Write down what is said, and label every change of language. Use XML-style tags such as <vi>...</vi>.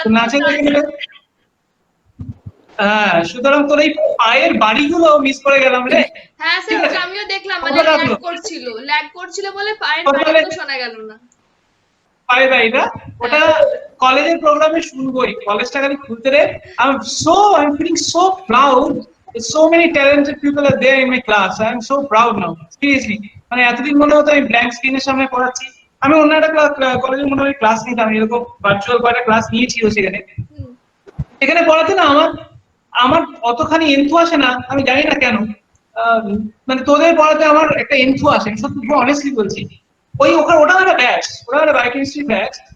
<bn>নাচের হ্যাঁ, সুতরাং তোর এই পায়ের বাড়িগুলো মিস করে গেলাম রে। হ্যাঁ স্যার, ওটা আমিও দেখলাম, মানে ল্যাগ করছিল বলে পায়ের বাড়িগুলো শোনা গেল না। পায়ের বাড়িটা ওটা কলেজের প্রোগ্রামে শুনবোই, কলেজটা খালি খুলতে রে।</bn> <en>I'm feeling so proud. So many talented people are there in my class. I'm so proud now.</en> <bn>Seriously, মানে এতদিন মনে হতো আমি ব্ল্যাঙ্ক স্ক্রিনের সামনে পড়াচ্ছি। আমি অন্য একটা কলেজের মনে হয় ক্লাস নিতাম, এরকম ভার্চুয়াল কয়েকটা ক্লাস নিয়েছিল সেখানে। এখানে পড়াতে না আমার অতখানি এন্থু আসে না, আমি জানি না কেন। মানে তোদের পড়াতে আমার একটা এন্থু আসে, সত্যি অনেস্টলি বলছি। ওটা একটা ব্যাচ, ওটা একটা বায়োকেমিস্ট্রি ব্যাচ।</bn>